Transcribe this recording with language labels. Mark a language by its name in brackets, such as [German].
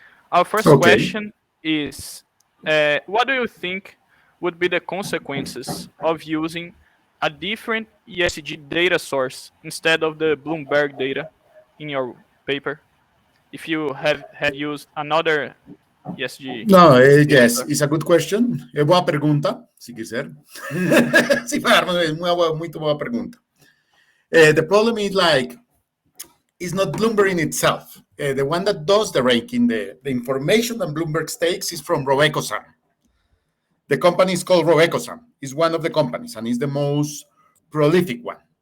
[English] Our first question is, what do you think would be the consequences of using a different ESG data source instead of the Bloomberg data in your paper? If you have used another ESG. No, yes, it's a good question. [Spanish] Es buena pregunta, si quiser. Sí, es muy buena pregunta. [English] The problem is it's not Bloomberg in itself. The one that does the ranking, the information that Bloomberg takes is from RobecoSAM. The company is called RobecoSAM. It's one of the companies, and it's the most prolific one.